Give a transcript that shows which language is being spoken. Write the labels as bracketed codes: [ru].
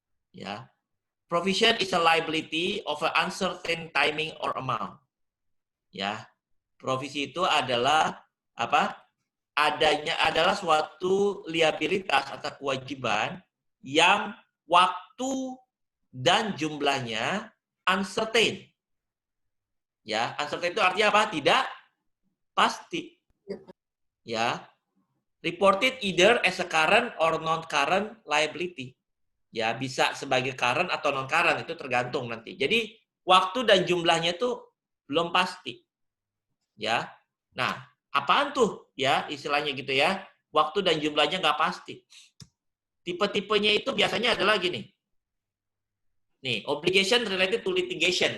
[en] Ya, provision is a liability of an uncertain timing or amount. [id] Ya, provisi itu adalah apa? Adalah suatu liabilitas atau kewajiban yang waktu dan jumlahnya uncertain. Ya, uncertain itu artinya apa? Tidak pasti. [en] Ya, reported either as a current or non-current liability. [id] Ya, bisa sebagai current atau non-current, itu tergantung nanti. Jadi, waktu dan jumlahnya itu belum pasti. Ya. Nah, apaan tuh? Ya, istilahnya gitu ya. Waktu dan jumlahnya nggak pasti. Tipe-tipenya itu biasanya adalah gini. [en] Nih, obligation related to litigation.